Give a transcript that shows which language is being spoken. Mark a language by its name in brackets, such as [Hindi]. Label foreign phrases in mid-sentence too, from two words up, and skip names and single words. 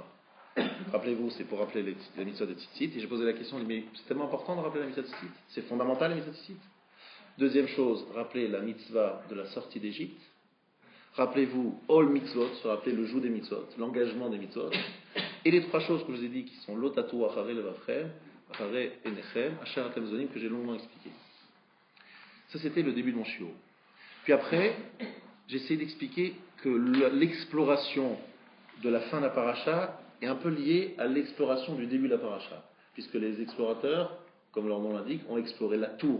[French] Rappelez-vous, c'est pour rappeler la mitzvah de Tzitzit. Et j'ai posé la question, mais c'est tellement important de rappeler la mitzvah de Tzitzit. C'est fondamental la mitzvah de Tzitzit. Deuxième chose, rappelez la mitzvah de la sortie d'Égypte. Rappelez-vous, [Hebrew] עול מצות, [French] se rappeler le joug des mitzvot, l'engagement des mitzvot. Et les 3 choses que je vous ai dit qui sont [Hebrew] לא תתורו אחרי לבבכם, אחרי עיניכם, אשר אתם זנים, [French] que j'ai longuement expliqué. Ça, c'était le début de mon shiur. Puis après, j'ai essayé d'expliquer que l'exploration de la fin de la paracha est un peu liée à l'exploration du début de la paracha, puisque les explorateurs, comme leur nom l'indique, ont exploré la tour.